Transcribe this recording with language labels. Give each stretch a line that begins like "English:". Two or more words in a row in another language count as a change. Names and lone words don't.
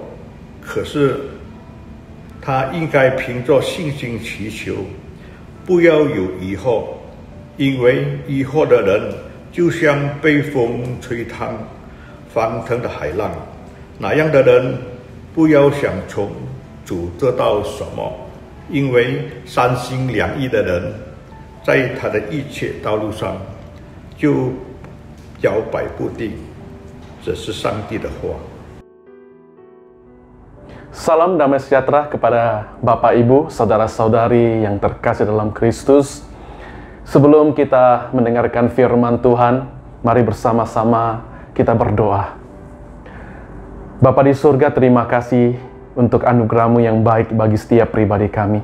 Chinese: 可是他应该凭着信心祈求，不要有疑惑，因为疑惑的人就像被风吹荡翻腾的海浪，那样的人不要想从主得到什么，因为三心两意的人，在他的一切道路上就摇摆不定。这是上帝的话。
Indonesian: Salam damai sejahtera kepada Bapak Ibu, saudara-saudari yang terkasih dalam Kristus. Sebelum kita mendengarkan firman Tuhan, mari bersama-sama kita berdoa. Bapa di surga, terima kasih untuk anugerah-Mu yang baik bagi setiap pribadi kami.